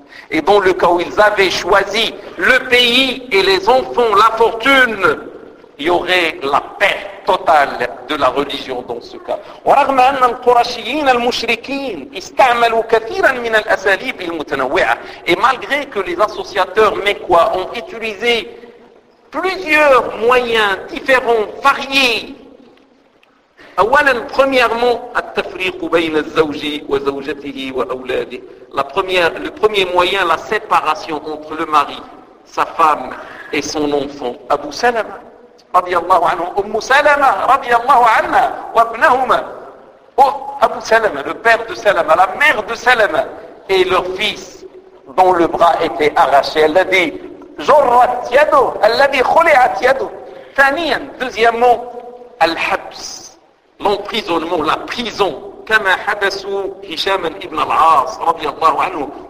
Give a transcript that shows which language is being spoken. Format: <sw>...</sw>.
<fr>Et dans le cas où ils avaient choisi le pays et les enfants, la fortune, il y aurait la perte totale de la religion dans ce cas.</fr> <ar>ورغم ان القرشيين المشركين استعملوا كثيرا من الاساليب المتنوعه.</ar> <fr>Et malgré que les associateurs mécois ont utilisé plusieurs moyens différents, variés.</fr> <ar>اولا,</ar> <fr>premièrement,</fr> <ar>التفريق بين الزوج وزوجته واولاده.</ar> <fr>Le premier moyen, la séparation entre le mari, sa femme et son enfant.</fr> <ar>Abu Salama رضي الله عنه أم سلمة رضي الله عنها وابنهما أبو سلمة</ar> <fr>le père de</fr> <ar>سلمة</ar> <fr>la mère de</fr> <ar>سلمة</ar> <fr>et leur fils dont le bras était arraché</fr> <ar>الذي جرت يده الذي خلعت يده ثانيا</ar> <fr>deuxièmement</fr> <ar>الحبس</ar> <fr>l'emprisonnement la prison</fr> <ar>كما حبسوا هشام ابن العاص رضي الله عنه</ar>